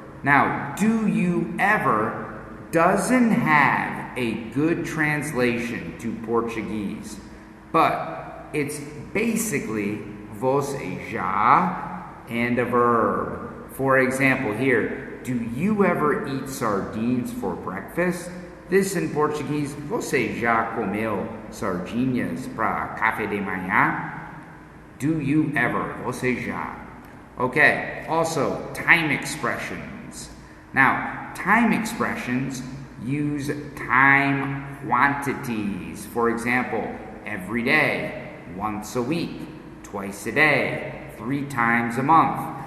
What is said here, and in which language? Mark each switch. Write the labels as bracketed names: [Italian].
[English] Now, do you ever doesn't have a good translation to Portuguese, but it's basically [Portuguese] você já [English] and a verb. For example, here, do you ever eat sardines for breakfast? This in Portuguese, [Portuguese] você já comeu sardinhas para café de manhã? [English] Do you ever? [Portuguese] Você já. [English] Okay, also time expressions. Now, time expressions use time quantities. For example, every day, once a week, twice a day, 3 times a month.